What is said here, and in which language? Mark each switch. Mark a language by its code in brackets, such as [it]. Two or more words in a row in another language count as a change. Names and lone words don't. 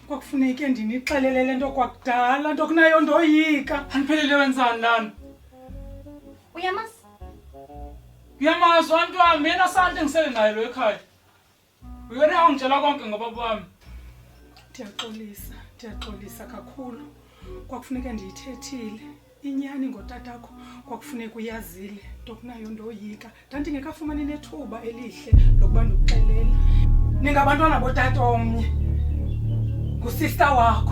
[xh] Kwakufuneke ndinixelele le nto kwakudala, nto kunayo ndoyika. Aniphelele wenzani lana? Uyamazi [zu] Abantu wami, yena santi ngisele naye lo ekhaya. Uyena ongitshela konke ngobaba wami. [xh] Ndiyaxolisa kakhulu. Kwakufuneka ndiyithethile. Inyani ngotatakho kwakufuneka uyazile, nto kunayo ndoyika. Ndandingekafumani nethuba elihle lokuba ndikuxelela. Ningabantwana botata omnye. Ngusister wakho.